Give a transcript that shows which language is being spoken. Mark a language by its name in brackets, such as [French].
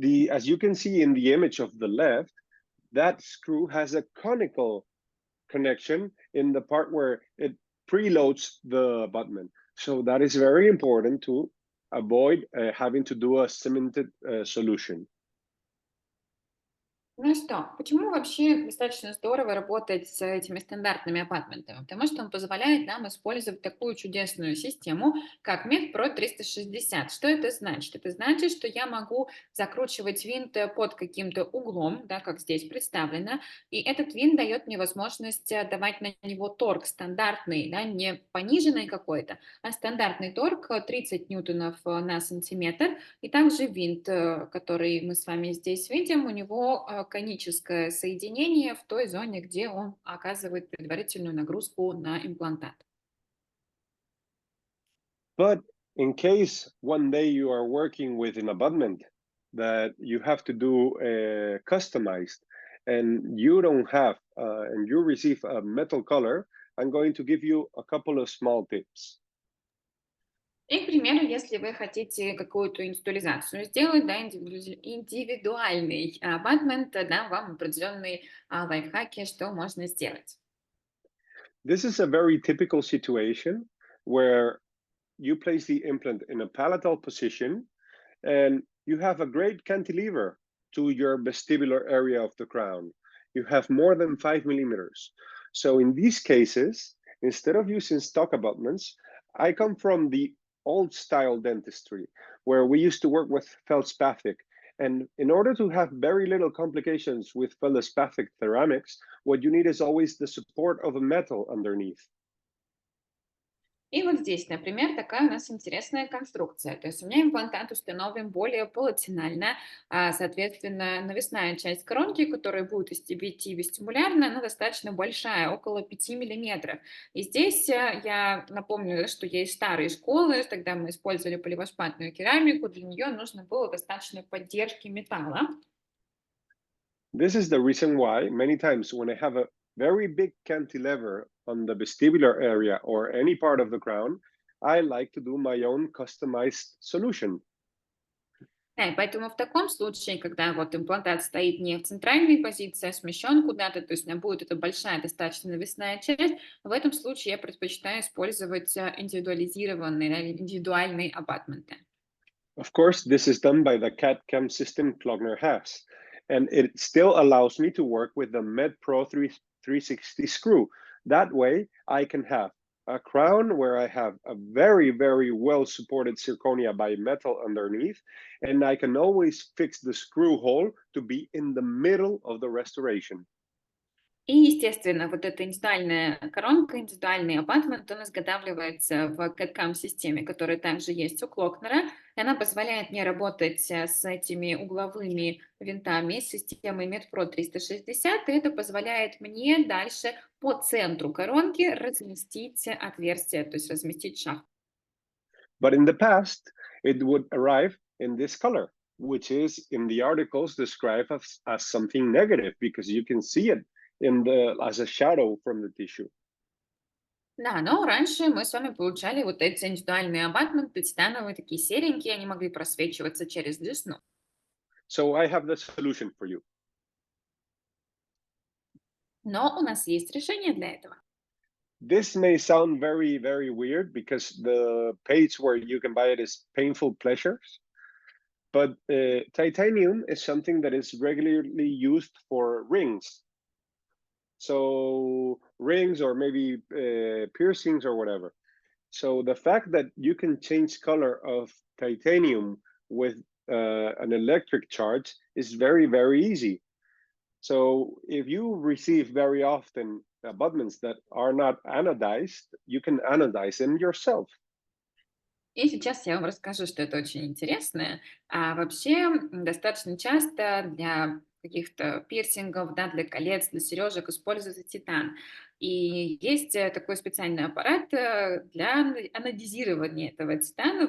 [English] As you can see in the image of the left, that screw has a conical connection in the part where it preloads the abutment. So that is very important to avoid having to do a cemented solution. [Russian] Ну что, почему вообще достаточно здорово работать с этими стандартными апартментами? Потому что он позволяет нам использовать такую чудесную систему, как MedPro 360. Что это значит? Это значит, что я могу закручивать винт под каким-то углом, да, как здесь представлено, и этот винт дает мне возможность давать на него торг стандартный, да, не пониженный какой-то, а стандартный торг 30 ньютонов на сантиметр. И также винт, который мы с вами здесь видим, у него коническое соединение в той зоне, где он оказывает предварительную нагрузку на имплантат. [English] But in case one day you are working with an abutment that you have to do customized and you don't have and you receive a metal color, I'm going to give you a couple of small tips. [Russian] И, к примеру, если вы хотите какую-то индивидуализацию сделать, да, индивидуальный абатмент, да, вам определенные лайфхаки, что можно сделать. [English] This is a very typical situation where you place the implant in a palatal position and you have a great cantilever to your vestibular area of the crown. You have more than 5 millimeters. So in these cases, instead of using stock abutments, I come from the old style dentistry where we used to work with feldspathic. And in order to have very little complications with feldspathic ceramics, what you need is always the support of a metal underneath. [Russian] И вот здесь, например, такая у нас интересная конструкция. То есть у меня имплантат установлен более полотенально, соответственно, навесная часть коронки, которая будет идти вестибулярно, она достаточно большая, около 5 миллиметров. И здесь я напомню, да, что есть старые школы, тогда мы использовали поливосхватную керамику, для нее нужно было достаточно поддержки металла. [English] This is the reason why many times when I have a very big cantilever on the vestibular area or any part of the crown, I like to do my own customized solution. [Russian] Да, и поэтому в таком случае, когда вот имплантат стоит не в центральной позиции, а смещен куда-то, то есть у меня будет эта большая достаточно навесная часть, в этом случае я предпочитаю использовать индивидуализированные, да, или индивидуальные абатменты. [English] Of course, this is done by the CAD/CAM system Klogner has, and it still allows me to work with the MedPro 360 screw. That way, I can have a crown where I have a very, very well supported zirconia by metal underneath, and I can always fix the screw hole to be in the middle of the restoration. [Russian] И, естественно, вот эта индивидуальная коронка, индивидуальный абатмент, он изготавливается в CAD-CAM-системе, которая также есть у Клокнера, и она позволяет мне работать с этими угловыми винтами с системой MedPro 360, и это позволяет мне дальше по центру коронки разместить отверстие, то есть разместить шахту. [English] But in the past, it would arrive in this color, which is in the articles described as something negative because you can see it as a shadow from the tissue. [Russian] Да, но раньше мы с вами получали вот эти индивидуальные абатменты, титановые, такие серенькие, они могли просвечиваться через десну. [English] So I have the solution for you. [Russian] Но у нас есть решение для этого. [English] This may sound very, very weird because the page where you can buy it is Painful Pleasures. But titanium is something that is regularly used for rings. So rings or maybe piercings or whatever. So the fact that you can change color of titanium with an electric charge is very, very easy. So if you receive very often abutments that are not anodized, you can anodize them yourself. [Russian] И сейчас я вам расскажу, что это очень интересное. А вообще достаточно часто для каких-то пирсингов, да, для колец, для сережек используется титан. И есть такой специальный аппарат для анодизирования этого титана.